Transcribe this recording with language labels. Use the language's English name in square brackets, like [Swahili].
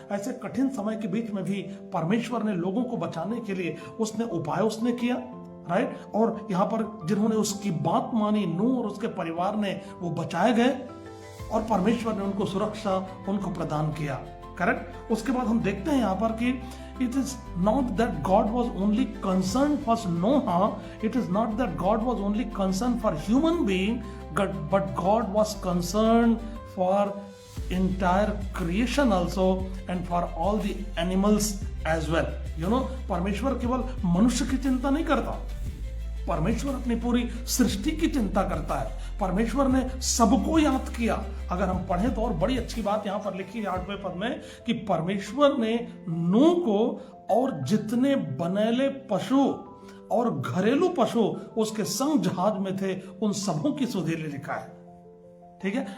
[Hindi] ऐसे कठिन समय के बीच में भी परमेश्वर ने लोगों को बचाने के लिए उसने उपाय उसने किया, राइट। और यहाँ पर जिन्होंने उसकी बात मानी, नूह और उसके परिवार ने, वो बचाए गए, और परमेश्वर ने उनको सुरक्षा उनको प्रदान किया, करेक्ट। उसके बाद हम देखते हैं यहाँ पर कि [English] it is not that God was only concerned for Noah, it is not that God was only concerned for human being, but God was concerned for entire creation also and for all the animals as well, you know। [Hindi] परमेश्वर केवल मनुष्य की चिंता नहीं करता, परमेश्वर अपनी पूरी सृष्टि की चिंता करता है। परमेश्वर ने सबको याद किया। अगर हम पढ़ें तो और बड़ी अच्छी बात यहां पर लिखी है 8वें पद में कि परमेश्वर ने नूह को और जितने बनेले पशु और घरेलू पशु उसके संग जहाज में थे उन सबों की सुधि ले, लिखा है, ठीक है।